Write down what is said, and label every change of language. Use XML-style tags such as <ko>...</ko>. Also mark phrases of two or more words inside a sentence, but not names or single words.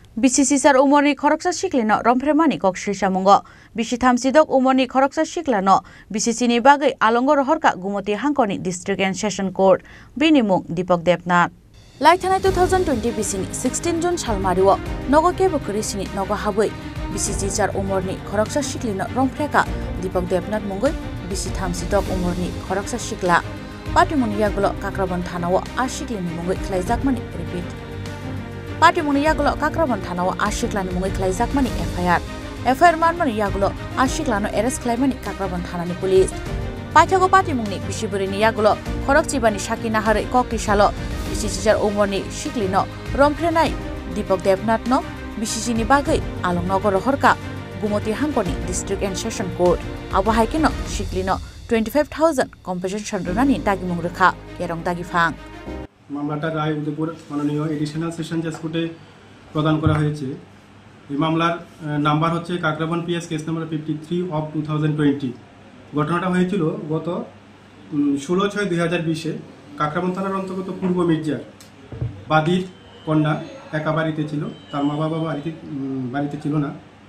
<trp>BCC sar umorni khoroksa siklino rompremani koksrisa mungo bisi thamsidok umorni khoroksa siklano BCC ni bagai alongo rohorka gumoti hangkoni</trp> <en>district and session court</en> <trp>binimung Deepak Debnath Laithanai 2020 BCC 16 June salmariwo nogo kebo kurisini nogo habui BCC sar umorni khoroksa siklino rompreka Deepak Debnath mungoi bisi thamsidok umorni khoroksa sikla Patimuni yagulo kakrabon thanawo asiklini mungoi khlaijakmani repeat Patimuni yagulo kakrabon thanawo asiklani mungoi khlaijakmani FIR manmani yagulo asiklano arrest khlaimani kakrabon thanani police Paithago patimungni bisiburini yagulo khorokchibani sakina hare kokrisalo BCC umorni siklino romphrenai Deepak Debnath no BCC ni bagai alongnago rohorka gumoti hangkoni</trp> <en>district and session court</en> <trp>abo haikino siklino 25,000 compensation runani dagimung rekha yerong dagifang</trp> <bn>মামলাটা রায় উদয়পুর মাননীয় এডিশনাল সেশন জাজ কোর্টে প্রদান করা হয়েছে এই মামলার নাম্বার হচ্ছে কাকরাবন পিএস কেস নাম্বার 53 অফ 2020 ঘটনাটা হয়েছিল গত 16/6/2020 এ কাকরাবন থানার অন্তর্গত পূর্ব মির্জার বাদীর কন্যা একা বাড়িতে ছিল তার মা বাবা বাড়িতে ছিল না</bn>